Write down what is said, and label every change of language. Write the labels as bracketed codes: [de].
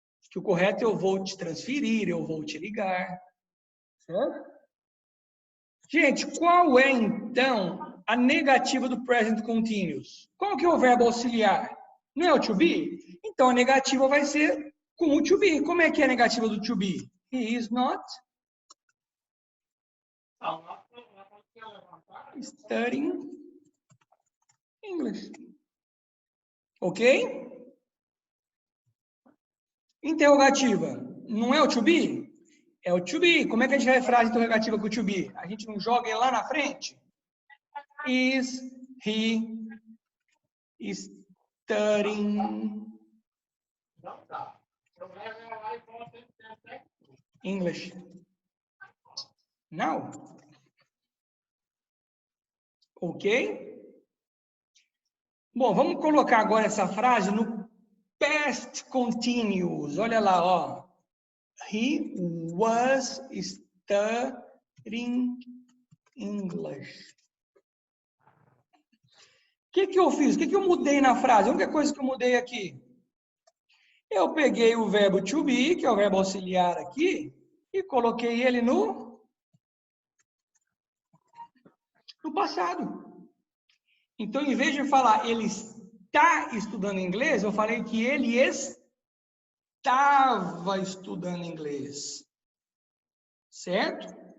[pt] Que o correto é eu vou te transferir, eu vou te ligar. Certo? Gente, qual é, então, a negativa do present continuous? Qual que é o verbo auxiliar? Não é o to be? Então, a negativa vai ser com o to be. Como é que é a negativa do to be? [en] He is not studying English. [pt] Ok? Interrogativa. Não é o to be? É o to be. Como é que a gente vai frase interrogativa com o to be? A gente não joga ele lá na frente? [en] Is he studying English? [pt] Não. Ok? Bom, vamos colocar agora essa frase no past continuous. Olha lá, ó. [en] He was studying English. [pt] O que eu fiz? O que eu mudei na frase? A única coisa que eu mudei aqui. Eu peguei o verbo to be, que é o verbo auxiliar aqui, e coloquei ele no No passado. Então, em vez de falar ele está estudando inglês, eu falei que ele estava estudando inglês. Certo?